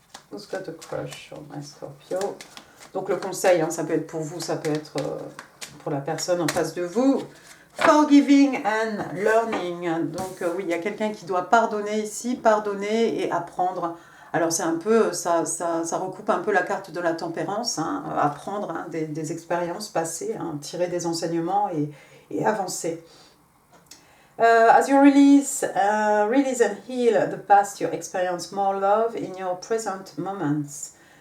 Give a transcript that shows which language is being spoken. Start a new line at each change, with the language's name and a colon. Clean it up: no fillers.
English: Who's got a crush on my Scorpio?
French: Donc le conseil, hein, ça peut être pour vous, ça peut être pour la personne en face de vous.
English: Forgiving and learning.
French: Donc oui, il y a quelqu'un qui doit pardonner ici, pardonner et apprendre. Alors c'est un peu, ça recoupe un peu la carte de la tempérance, hein, apprendre hein, des expériences passées, hein, tirer des enseignements et avancer.
English: As you release and heal the past, you experience more love in your present moments.